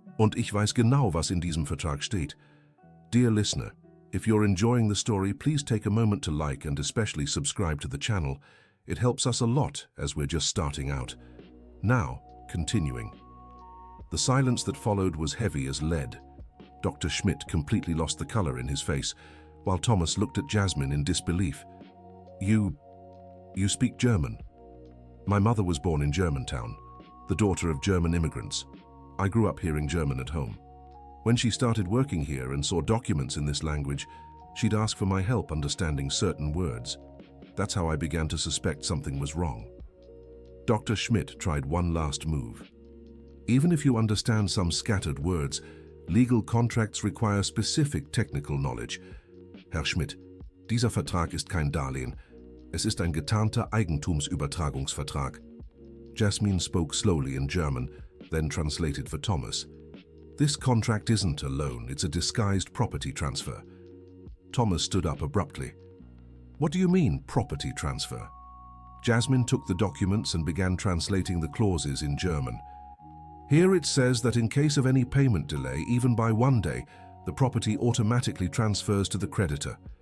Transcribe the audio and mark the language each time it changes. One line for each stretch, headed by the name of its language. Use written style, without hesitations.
German: "Und ich weiß genau, was in diesem Vertrag steht."
English: Dear listener, if you're enjoying the story, please take a moment to like and especially subscribe to the channel. It helps us a lot as we're just starting out. Now, continuing. The silence that followed was heavy as lead. Dr. Schmidt completely lost the color in his face, while Thomas looked at Jasmine in disbelief. You speak German?" "My mother was born in Germantown, the daughter of German immigrants. I grew up hearing German at home. When she started working here and saw documents in this language, she'd ask for my help understanding certain words. That's how I began to suspect something was wrong." Dr. Schmidt tried one last move. "Even if you understand some scattered words, legal contracts require specific technical knowledge.
German: Herr Schmidt, dieser Vertrag ist kein Darlehen. Es ist ein getarnter Eigentumsübertragungsvertrag."
English: Jasmine spoke slowly in German, then translated for Thomas. This contract isn't a loan, it's a disguised property transfer. Thomas stood up abruptly. What do you mean, property transfer? Jasmine took the documents and began translating the clauses in German. Here it says that in case of any payment delay, even by 1 day, the property automatically transfers to the creditor.